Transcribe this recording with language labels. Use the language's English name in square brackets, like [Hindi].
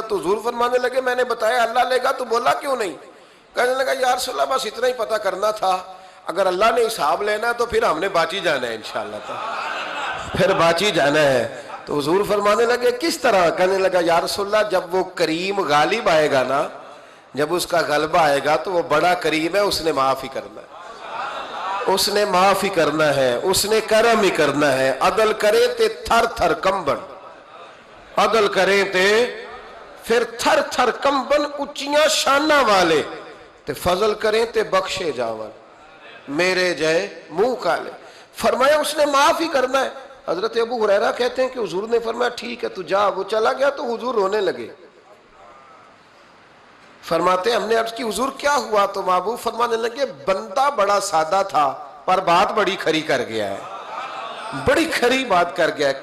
[Urdu] تو حضور فرمانے لگے میں نے بتایا اللہ لے گا. تو بولا کیوں نہیں. کہنے لگا یا رسول اللہ بس اتنا ہی پتہ کرنا تھا, اگر اللہ نے حساب لینا تو پھر ہم نے باچی جانا ہے انشاءاللہ, تو پھر باچی جانا ہے. تو حضور فرمانے لگے کس طرح. کہنے لگا یا رسول اللہ جب وہ کریم غالب آئے گا نا, جب اس کا غلبہ آئے گا تو وہ بڑا کریم ہے, اس نے معاف ہی کرنا ہے, اس نے معاف ہی کرنا ہے, اس نے کرم ہی کرنا ہے. [Punjabi] عدل کرے تے تھر تھر کمبن, عدل کرے تے پھر تھر تھر کمبن, اچیاں شانہ والے تے فضل کریں تے بخشے جاون, میرے جائے منہ کالے. [Urdu] فرمایا اس نے معاف ہی کرنا ہے. حضرت ابو ہریرہ کہتے ہیں کہ حضور نے فرمایا ٹھیک ہے تو جا. وہ چلا گیا تو حضور رونے لگے. فرماتے ہم نے عرض کی حضور کیا ہوا. تو محبوب فرمانے لگے بندہ بڑا سادہ تھا پر بات بڑی کھری کر گیا ہے, بڑی کھری بات کر گیا ہے.